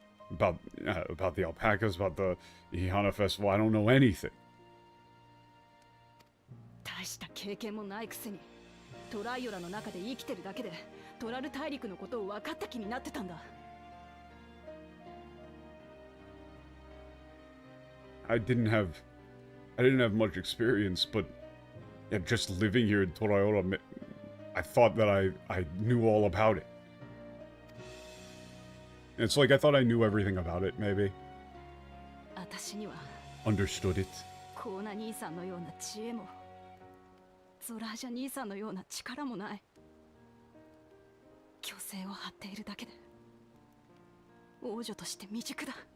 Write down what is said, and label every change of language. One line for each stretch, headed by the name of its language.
English: About the alpacas, about the Ihana Festival, I don't know anything.
Japanese: 大した経験もないくせに、トライオラの中で生きてるだけで、トラル大陸のことを分かった気になってたんだ。
English: I didn't have much experience, but just living here in Toraiola, I thought that I knew all about it. It's like I thought I knew everything about it, maybe.
Japanese: 私には
English: Understood it.
Japanese: コーナ兄さんのような知恵も、ゾラージャ兄さんのような力もない。虚勢を張っているだけで、王女として未熟だ。